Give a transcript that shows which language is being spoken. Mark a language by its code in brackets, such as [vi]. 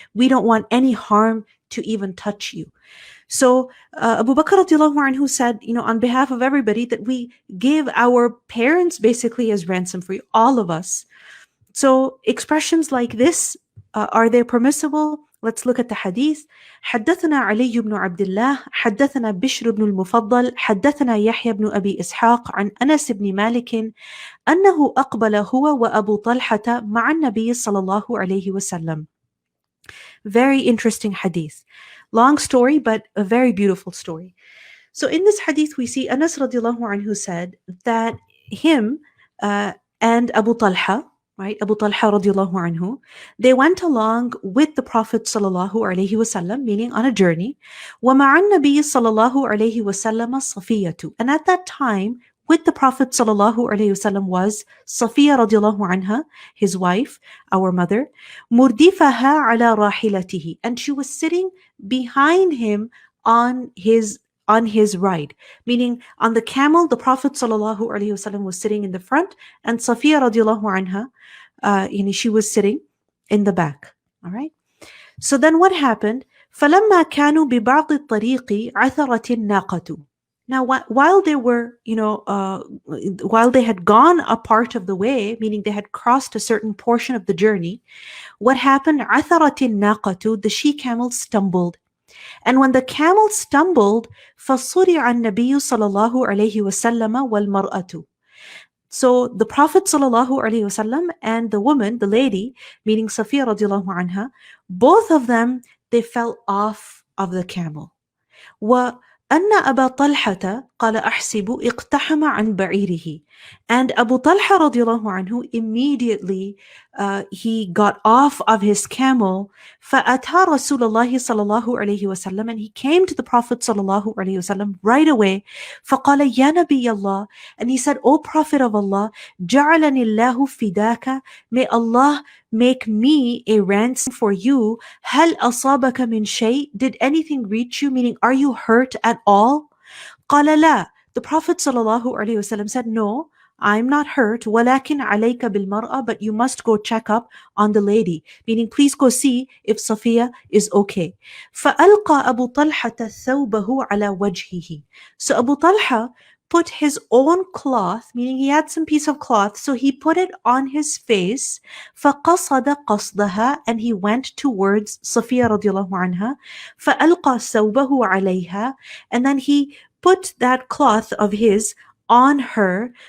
[en] We don't want any harm to even touch you. So Abu Bakr radiallahu anhu said, on behalf of everybody, that we give our parents basically as ransom for you, all of us. So expressions like this, are they permissible? Let's look at the hadith. [ar] حدثنا علي بن عبد الله حدثنا بشر بن المفضل حدثنا يحيى بن أبي إسحاق عن أنس بن مالك أنه أقبل هو وأبو طلحة مع النبي صلى الله عليه وسلم. [en] Very interesting hadith. Long story, but a very beautiful story. So in this hadith, we see Anas radiallahu anhu said that him and Abu Talha, right, Abu Talha radiallahu anhu, they went along with the Prophet sallallahu alaihi wasallam, meaning on a journey. [ar] وَمَعَ النَّبِيِّ صَلَّى اللَّهُ عَلَيْهِ وَسَلَّمَ صَفِيَّةُ. [en] And at that time, with the Prophet sallallahu alaihi wasallam was Safiya radiallahu anha, his wife, our mother, [ar] مُرْدِفَهَا عَلَى رَاحِلَتِهِ. [en] And she was sitting behind him on his ride, meaning on the camel. The Prophet sallallahu alaihi wasallam was sitting in the front, and Safiya radiallahu anha, she was sitting in the back. All right. So then what happened? [ar] فَلَمَّا كَانُوا بِبَعْضِ الطَّرِيقِ عَثَرَتِ النَّاقَةُ. [en] Now, while they were, while they had gone a part of the way, meaning they had crossed a certain portion of the journey, what happened? [ar] عَثَرَتِ النَّاقَةُ. [en] The she-camel stumbled. And when the camel stumbled, [ar] فَصُرِعَ النَّبِيُّ صَلَى اللَّهُ عَلَيْهِ وَسَلَّمَ وَالْمَرْأَةُ. [en] So the Prophet sallallahu alaihi wasallam and the woman, the lady, meaning Safiya radiallahu anha, both of them, they fell off of the camel. [ar] وأن أبا طلحة قال أحسب اقتحم عن بعيره. [en] And Abu Talha radiallahu anhu immediately he got off of his camel. [ar] فأتى رسول الله صلى الله عليه وسلم. [en] And he came to the Prophet صلى الله عليه وسلم right away. [ar] فقال يا نبي الله. [en] And he said, O Prophet of Allah, [ar] جعلني الله فداك. [en] May Allah make me a ransom for you. [ar] هل أصابك من شيء? [en] Did anything reach you? Meaning, are you hurt at all? [ar] قال لا. [en] The Prophet sallallahu alaihi wasallam said, no, I'm not hurt. [ar] ولكن عليك بالمرأة. [en] But you must go check up on the lady. Meaning, please go see if Safiya is okay. [ar] فألقى أبو طلحة ثوبه على وجهه. [en] So Abu Talha put his own cloth, meaning he had some piece of cloth, so he put it on his face. [ar] فَقَصَدَ قَصْدَهَا. [en] And he went towards Safiya radiallahu anha. [ar] فَأَلْقَى ثَوْبَهُ عَلَيْهَا. [en] And then he put that cloth of his on her.